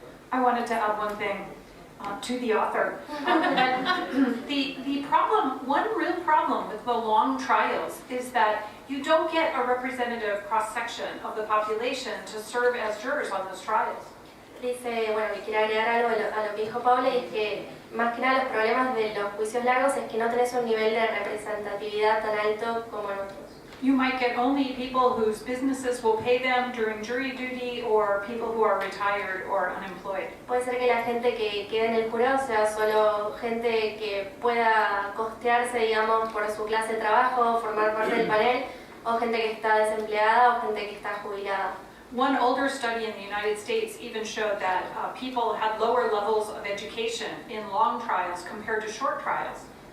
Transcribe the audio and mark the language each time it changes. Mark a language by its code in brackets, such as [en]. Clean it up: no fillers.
[en] I wanted to add one thing to the author. The problem, one real problem with the long trials is that you don't get a representative cross-section of the population to serve as jurors on those trials. [es] Dice, bueno, que quiere agregar algo a lo que dijo Paula, y es que más que nada los problemas de los juicios largos es que no tenés un nivel de representatividad tan alto como en otros. [en] You might get only people whose businesses will pay them during jury duty or people who are retired or unemployed. [es] Puede ser que la gente que quede en el jurado sea solo gente que pueda costearse, digamos, por su clase de trabajo, formar parte del panel, o gente que está desempleada o gente que está jubilada. [en] One older study in the United States even showed that people had lower levels of education in long trials compared to short trials.